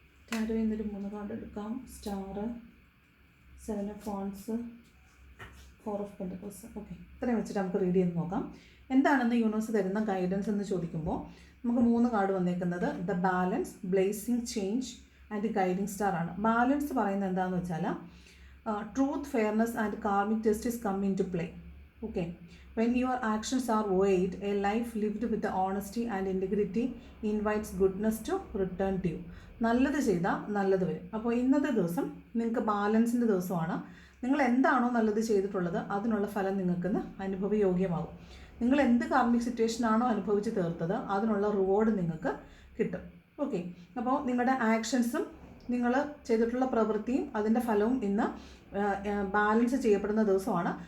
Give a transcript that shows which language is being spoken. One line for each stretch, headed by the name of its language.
Malayalam: ടാരോയിൽ നിന്നൊരു 3 കാർഡ് എടുക്കാം. Star, 7 of wands, 4 of pentacles. Okay, ഇത്രയും വെച്ചിട്ട് നമുക്ക് റീഡ് ചെയ്ത് നോക്കാം. എന്താണെന്ന് യൂണിവേഴ്സ് തരുന്ന ഗൈഡൻസ് എന്ന് ചോദിക്കുമ്പോൾ നമുക്ക് 3 കാർഡ് വന്നേക്കുന്നത് the balance, blazing change and guiding star ആണ്. ബാലൻസ് പറയുന്നത് എന്താണെന്ന് വെച്ചാൽ
English: truth, fairness and karmic justice come into play. Okay, when your actions are weighed, a life lived with the honesty and integrity invites goodness to return to you.
Malayalam: നല്ലത് ചെയ്താൽ നല്ലത് വരും. അപ്പോൾ ഇന്നത്തെ ദിവസം നിങ്ങൾക്ക് ബാലൻസിൻ്റെ ദിവസമാണ്. നിങ്ങൾ എന്താണോ നല്ലത് ചെയ്തിട്ടുള്ളത് അതിനുള്ള ഫലം നിങ്ങൾക്കിന്ന് അനുഭവയോഗ്യമാകും. നിങ്ങൾ എന്ത് കാർമിക് സിറ്റുവേഷനാണോ അനുഭവിച്ച് തീർത്തത് അതിനുള്ള റിവാർഡ് നിങ്ങൾക്ക് കിട്ടും. ഓക്കെ, അപ്പോൾ നിങ്ങളുടെ ആക്ഷൻസും നിങ്ങൾ ചെയ്തിട്ടുള്ള പ്രവൃത്തിയും അതിൻ്റെ ഫലവും ഇന്ന് ബാലൻസ് ചെയ്യപ്പെടുന്ന ദിവസമാണ്.